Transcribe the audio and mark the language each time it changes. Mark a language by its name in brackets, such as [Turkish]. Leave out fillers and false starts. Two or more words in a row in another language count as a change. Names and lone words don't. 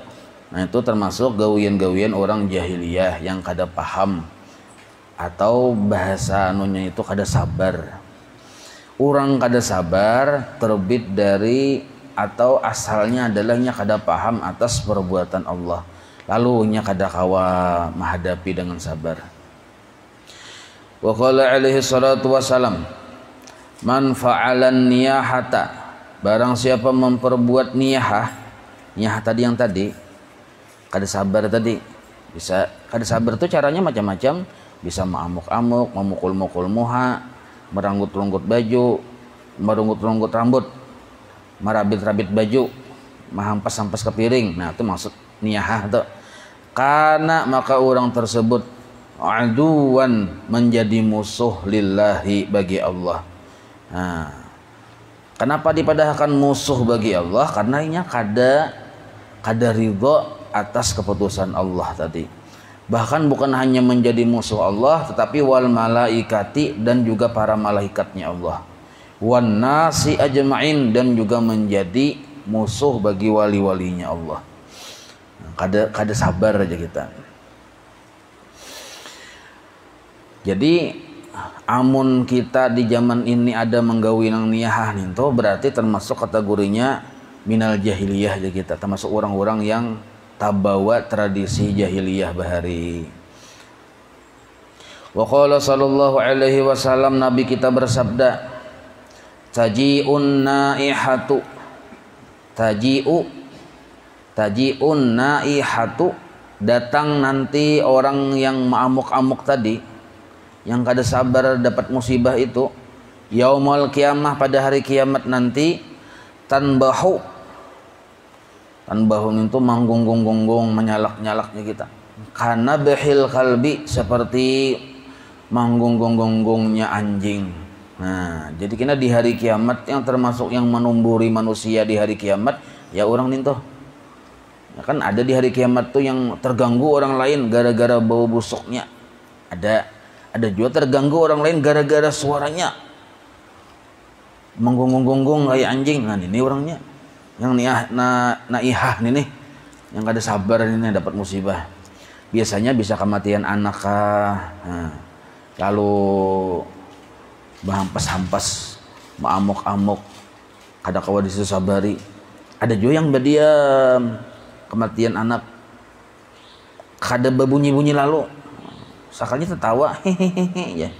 [Banjar] Nah, itu termasuk gawian-gawian orang jahiliyah yang kada paham, atau bahasa anunya itu kada sabar. Orang kada sabar terbit dari atau asalnya adalah nya kada paham atas perbuatan Allah, lalu nya kada kawa menghadapi dengan sabar. [Arabic] وقال عليه الصلاة والسلام من فعل النياحة, [Banjar] barang siapa memperbuat niyahah tadi yang tadi, kada sabar tadi. Bisa kada sabar itu caranya macam-macam, bisa mengamuk-amuk, memukul-mukul muha, meranggut-ranggut baju, merunggut-runggut rambut, merabit-rabit baju, menghampas-hampas ke piring. Nah, itu maksud niyahah itu. Karena maka orang tersebut aduan, menjadi musuh lillahi, bagi Allah. Nah, kenapa dipadahkan musuh bagi Allah? Karena inya kada ridho atas keputusan Allah tadi. Bahkan bukan hanya menjadi musuh Allah, tetapi [Arabic] والملائكة, [Banjar] dan juga para malaikatnya Allah, [Arabic] والناس أجمعين, [Banjar] dan juga menjadi musuh bagi wali-walinya Allah. Kada sabar aja kita. Jadi amun kita di zaman ini ada menggawi nang niyahah itu berarti termasuk kategorinya [Arabic] من الجاهلية [Banjar] aja kita, termasuk orang-orang yang tabawa tradisi jahiliyah bahari. [Arabic] وقال صلى الله عليه وسلم, [Banjar] Nabi kita bersabda, [Arabic] تجيء النائحة, تجيء النائحة, [Banjar] datang nanti orang yang ma'amuk-amuk tadi, yang kada sabar dapat musibah itu, [Arabic] يوم القيامة, [Banjar] pada hari kiamat nanti, tanbahu itu manggung-gunggung, menyalak-nyalaknya kita, karena behil kalbi, seperti manggung-gunggungnya anjing. Nah, jadi kita di hari kiamat yang termasuk yang menumburi manusia di hari kiamat ya orang itu. [Indonesian] Ya kan ada di hari kiamat tuh yang terganggu orang lain gara-gara bau busuknya. Ada juga terganggu orang lain gara-gara suaranya menggonggong-gonggong kayak anjing. Nah, ini orangnya yang naihah nih. [Banjar] yang kada sabar ini dapat musibah. Biasanya bisa kematian anak kah, nah, kalau bahampas-hampas, maamuk-amuk, kada kawa disusabari. Ada juga yang berdiam, kematian anak, kada berbunyi-bunyi lalu, sakalnya tertawa, hehehe ya.